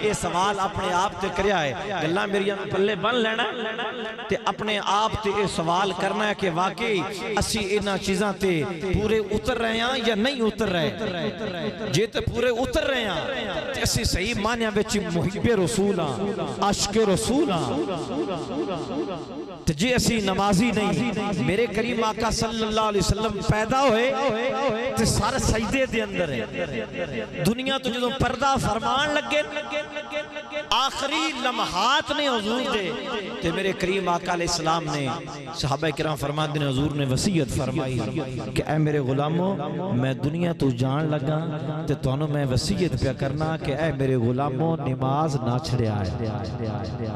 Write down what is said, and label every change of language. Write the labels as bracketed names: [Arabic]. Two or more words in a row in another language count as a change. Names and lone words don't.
[Punjabi] یہ سوال اپنے آپ تے کریا ہے، گلاں میریاں پلے بن لینا تے اپنے آپ تے یہ سوال کرنا ہے کہ واقعی اسی انہاں چیزاں تے پورے اتر رہے ہیں یا نہیں اتر رہے. جے تے پورے اتر رہے ہیں تے اسی صحیح معنیاں وچ محبِ رسول ہاں، عاشقِ رسول ہاں. تے جے اسی نمازی نہیں، میرے کریم آقا [Arabic] صلى الله عليه وسلم [Punjabi] پیدا ہوئے تے سارے سجدے دے اندر ہے. دنیا توں جدوں پردہ فرمان لگے آخری لمحات نے حضور دے تے میرے کریم آقا [Arabic] عليه السلام [Punjabi] نے صحابہ کرام فرماتے نے حضور نے وصیت فرمائی کہ اے میرے غلامو میں دنیا توں جان لگا تے تہانوں میں وصیت پے کرنا کہ اے میرے غلامو نماز نہ چھڈیا ہے.